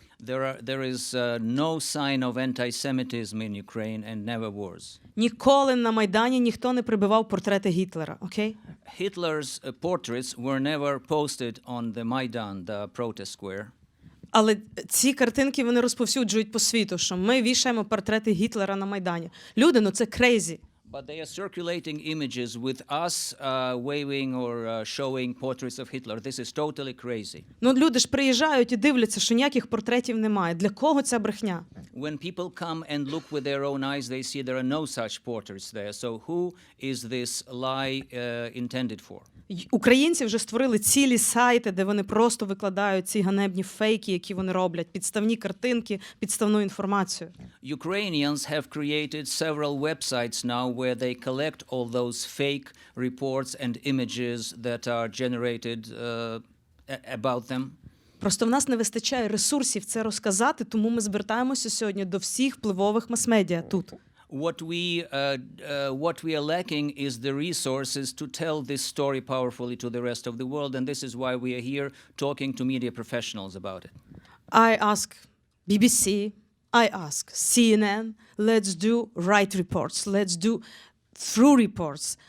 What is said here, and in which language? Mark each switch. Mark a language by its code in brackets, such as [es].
[en] There is no sign of anti-Semitism in Ukraine and never was. [uk] Ніколи на Майдані ніхто не прибивав портрети Гітлера, окей? [en] Hitler's portraits were never posted on the Maidan, the protest square. [uk] Але ці картинки вони розповсюджують по світу, що ми вішаємо портрети Гітлера на Майдані. Люди, ну це крейзі. [en] But they are circulating images with us waving or showing portraits of Hitler. This is totally crazy. [uk] Ну люди ж приїжджають і дивляться, що ніяких портретів немає. Для кого ця брехня? [en] When people come and look with their own eyes, they see there are no such portraits there. So who is this lie intended for? [uk] Українці вже створили цілі сайти, де вони просто викладають ці ганебні фейки, які вони роблять, підставні картинки, підставну інформацію. [en] Ukrainians have created several websites now where they collect all those fake reports and images that are generated about them. [uk] Просто в нас не вистачає ресурсів це розказати, тому ми звертаємося сьогодні до всіх впливових мас-медіа тут. [en] What we are lacking is the resources to tell this story powerfully to the rest of the world, and this is why we are here talking to media professionals about it. I ask BBC, I ask CNN, let's do right reports, let's do through reports.